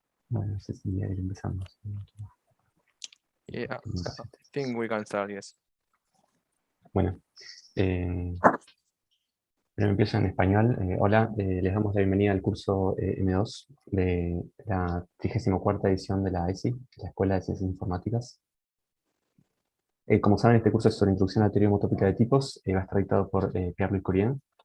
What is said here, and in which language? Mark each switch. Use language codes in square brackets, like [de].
[es] Bueno, no sé si ya empezamos. [en] Yeah, I think we can start, yes. [es] Bueno, pero empiezo en español. Hola, les damos la bienvenida al curso M2 de la 34ª edición de la ECI, la Escuela de Ciencias Informáticas. Como saben, este curso es sobre Introducción a la Teoría Homotópica de Tipos, va a estar dictado por Pierre-Louis Curien.